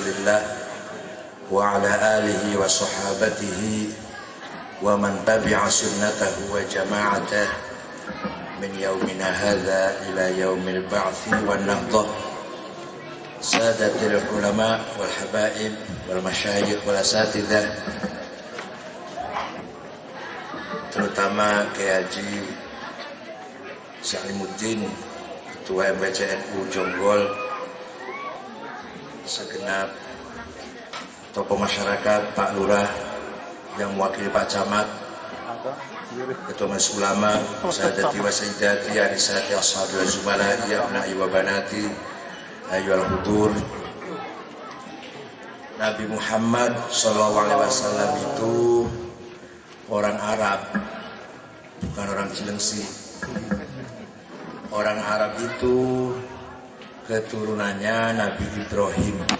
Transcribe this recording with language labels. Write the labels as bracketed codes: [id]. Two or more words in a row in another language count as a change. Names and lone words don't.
[ar] رسول الله وعلى آله وصحابته ومن تبع سنته وجماعته من يومنا هذا إلى يوم البعث والنهضة. سادة العلماء والحبائب والمشايخ والأساتذة, [id] terutama Kiai Haji Salimuddin, Ketua MPCNU Jonggol, segenap tokoh masyarakat, Pak Lurah yang mewakili Pak Camat, Ketua Majelis Ulama, [ar] سيداتي وسيداتي، آنساتي أصحابي وزملائي، أبنائي وبناتي، أيها الحضور. [id] Nabi Muhammad SAW itu orang Arab, bukan orang Cilengsi. Orang Arab itu keturunannya Nabi Ibrahim.